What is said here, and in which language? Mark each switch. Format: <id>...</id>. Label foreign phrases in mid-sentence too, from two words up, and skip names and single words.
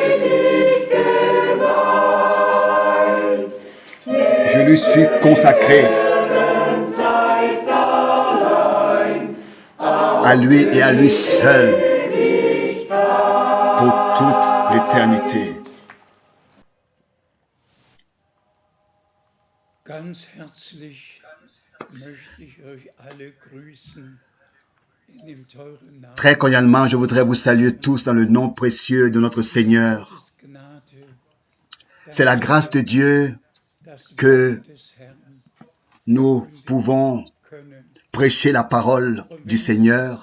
<fr>Je lui suis consacré. À lui et à lui seul. Pour toute l'éternité.</fr> <de>Ganz herzlich möchte ich euch alle grüßen.</de> <fr>Très cordialement, je voudrais vous saluer tous dans le nom précieux de notre Seigneur. C'est la grâce de Dieu que nous pouvons prêcher la parole du Seigneur.</fr>